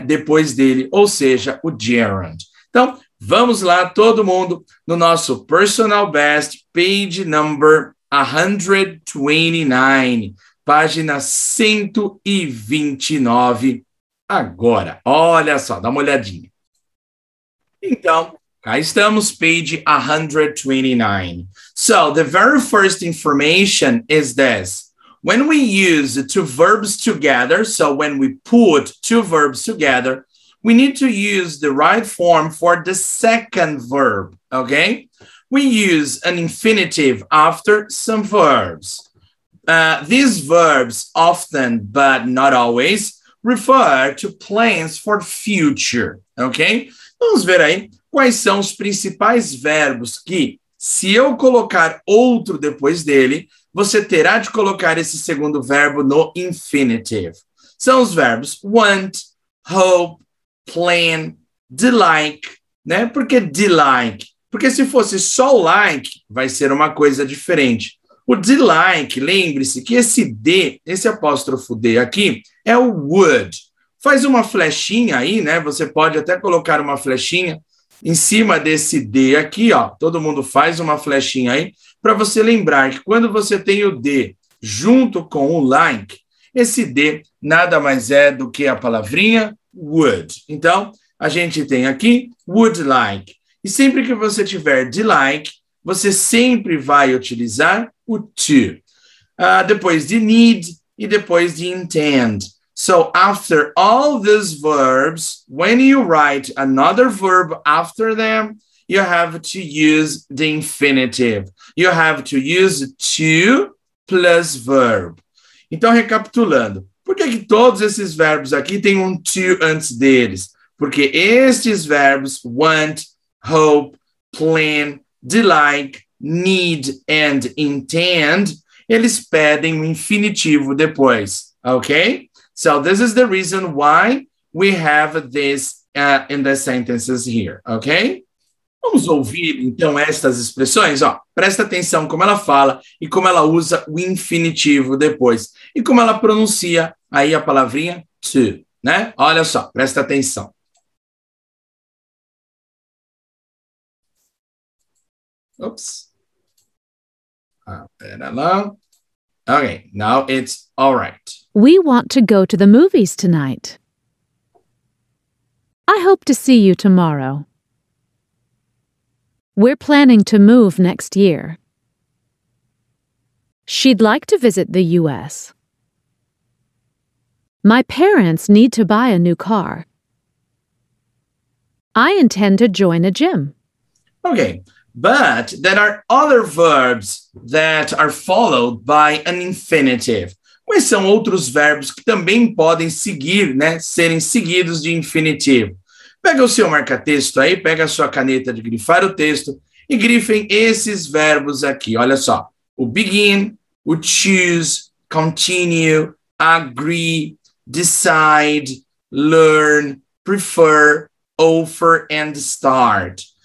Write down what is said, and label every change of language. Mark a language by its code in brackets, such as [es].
[pt] Depois dele, ou seja, o gerund. Então, vamos lá, todo mundo, no nosso Personal Best, [en] page number 129, [pt] página 129, agora. Olha só, dá uma olhadinha. Então, cá estamos, [en] page 129. So, the very first information is this. When we use two verbs together, so when we put two verbs together, we need to use the right form for the second verb, okay? We use an infinitive after some verbs. These verbs often, but not always, refer to plans for future, ok? [pt] Vamos ver aí quais são os principais verbos que, se eu colocar outro depois dele, você terá de colocar esse segundo verbo no infinitive. São os verbos want, hope, plan, de like, né? Por que de like? Porque se fosse só o like, vai ser uma coisa diferente. O de like, lembre-se que esse D, esse apóstrofo D aqui, é o would. Faz uma flechinha aí, né? Você pode até colocar uma flechinha em cima desse D aqui, ó. Todo mundo faz uma flechinha aí, para você lembrar que quando você tem o D junto com o like, esse D nada mais é do que a palavrinha would. Então, a gente tem aqui would like. E sempre que você tiver de like, você sempre vai utilizar o to. depois de need e depois de intend. [en] So after all these verbs, when you write another verb after them, you have to use the infinitive. You have to use to plus verb. [pt] Então, recapitulando, por que todos esses verbos aqui têm um to antes deles? Porque estes verbos, want, hope, plan, like, need and intend, eles pedem o infinitivo depois, ok? [en] So this is the reason why we have this in the sentences here, ok? [pt] Vamos ouvir, então, estas expressões? Ó, presta atenção como ela fala e como ela usa o infinitivo depois. E como ela pronuncia aí a palavrinha to, né? Olha só, presta atenção. Oops. Pera lá. [en] Okay, now it's all right. We want to go to the movies tonight. I hope to see you tomorrow. We're planning to move next year. She'd like to visit the U.S. My parents need to buy a new car. I intend to join a gym. Okay, but there are other verbs that are followed by an infinitive. [pt] Quais são outros verbos que também podem seguir, né, serem seguidos de infinitivo? Pega o seu marca-texto aí, pega a sua caneta de grifar o texto e grifem esses verbos aqui. Olha só, o begin, o choose, continue, agree, decide, learn, prefer, offer and start.